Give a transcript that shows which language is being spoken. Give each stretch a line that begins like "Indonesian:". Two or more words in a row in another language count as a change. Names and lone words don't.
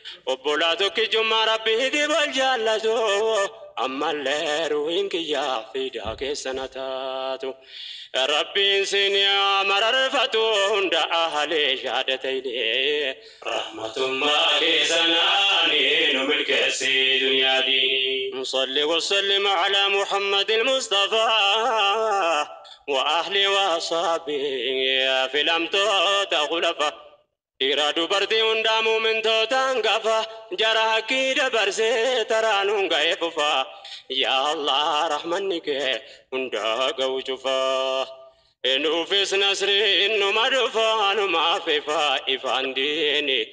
Oromo: Obbolaa tokkichummaa Rabbiiti wal jaallatu. Ammallee ruhiin kiyyaa fiidaa keessa na taatu. Rabbiin si ni mararfatu hunda ahalee shahadatayni. Rahmatummaa keessanaani nu milkeessi duniyaa diini.
Arabic: صل وسلم على محمد المصطفى. وأهل وأصحابه في الأمتوت خلفاء.
Oromo: Dhiira dubartii hundaa muumintoota hangafa. Jara haqqii dabarsee taraan hunga'ee fufa. Yaa Allah rahmanni kee hundaa ga'u cufa. Nuufis nasriin numa dhufa numaaf ifa ifaan diini.